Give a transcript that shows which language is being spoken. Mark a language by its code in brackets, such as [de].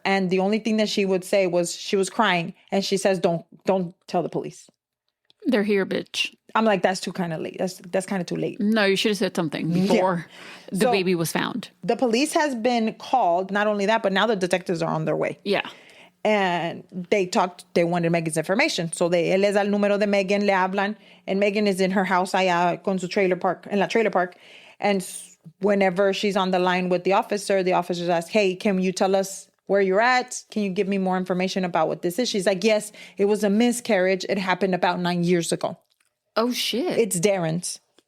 [en] And the only thing that she would say was she was crying. And she says, don't tell the police. They're here, bitch. I'm like, that's too kind of late. That's kind of too late. No, you should have said something before the baby was found. The police has been called. Not only that, but now the detectives are on their way. Yeah. And they wanted Megan's information. [es] So él les da el número de Megan, le hablan. [en] And Megan is in her house [es] allá con su en la [en] trailer park. And whenever she's on the line with the officers ask, hey, can you tell us where you're at? Can you give me more information about what this is? She's like, yes, it was a miscarriage. It happened about 9 years ago. Oh, shit. It's Darren's.